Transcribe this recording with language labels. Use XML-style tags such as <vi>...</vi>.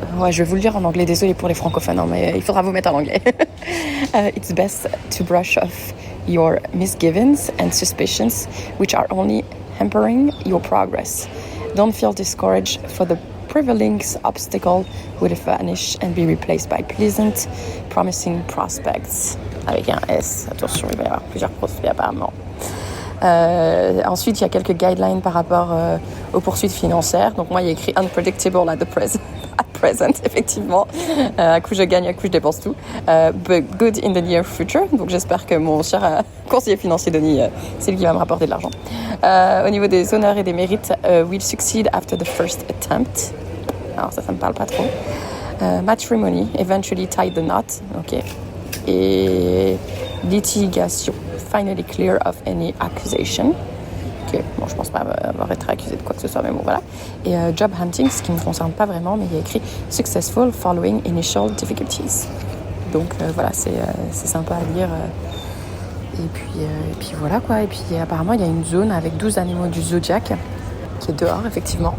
<fr>je vais vous le dire en anglais, désolé pour les francophones, hein, mais il faudra vous mettre en anglais.</fr> <en>It's best to brush off your misgivings and suspicions, which are only hampering your progress. Don't feel discouraged, for the prevailing obstacle will vanish and be replaced by pleasant, promising prospects.</en> <fr>Avec un S, attention, il va y avoir plusieurs prospects apparemment. Ensuite, il y a quelques guidelines par rapport aux poursuites financières. Donc moi, il y a écrit «</fr> <en>Unpredictable at present</en> <fr>», effectivement. À coup, je gagne, à coup, je dépense tout.</fr> <en>But good in the near future.</en> <fr>Donc j'espère que mon cher conseiller financier Denis, c'est lui qui va me rapporter de l'argent. Au niveau des honneurs et des mérites,</fr> <en>will succeed after the first attempt.</en> <fr>Alors ça me parle pas trop.</fr> <en>Matrimony, eventually tie the knot. Ok. Et litigation. Finally clear of any accusation.</en> <fr>Ok, bon, je pense pas avoir été accusé de quoi que ce soit, mais bon, voilà. Et job hunting, ce qui ne me concerne pas vraiment, mais il y a écrit</fr> <en>successful following initial difficulties.</en> <fr>Donc voilà, c'est sympa à lire. Et puis voilà quoi. Et puis apparemment, il y a une zone avec 12 animaux du zodiaque qui est dehors, effectivement.</fr>